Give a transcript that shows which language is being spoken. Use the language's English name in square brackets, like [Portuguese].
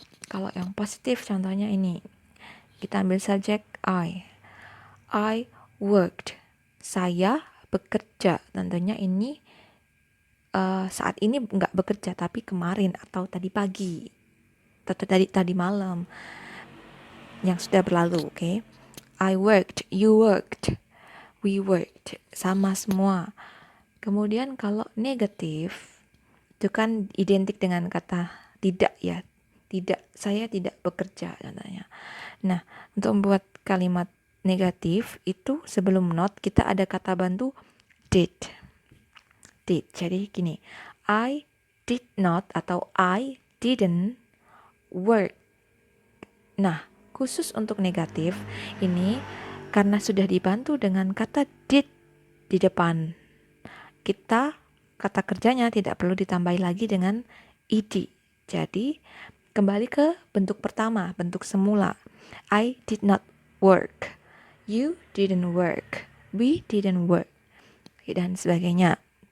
[Indonesian] Kalau yang positif contohnya ini, kita ambil subjek [English] I worked, [Indonesian] saya bekerja. Tentunya ini saat ini nggak bekerja, tapi kemarin atau tadi pagi atau tadi malam yang sudah berlalu. Oke. [English] I worked, you worked, we worked, [Indonesian] sama semua. Kemudian kalau negatif itu kan identik dengan kata tidak ya. Tidak, saya tidak bekerja contohnya. Nah, untuk membuat kalimat negatif itu sebelum not kita ada kata bantu did. [English] Did. [Indonesian] Jadi gini, [English] I did not [Indonesian] atau [English] I didn't work. [Indonesian] Nah, khusus untuk negatif ini karena sudah dibantu dengan kata did di depan, kita kata kerjanya tidak perlu ditambahi lagi dengan ed. Jadi kembali ke bentuk pertama, bentuk semula. [English] I did not work, you didn't work, we didn't work, [Indonesian] dan sebagainya.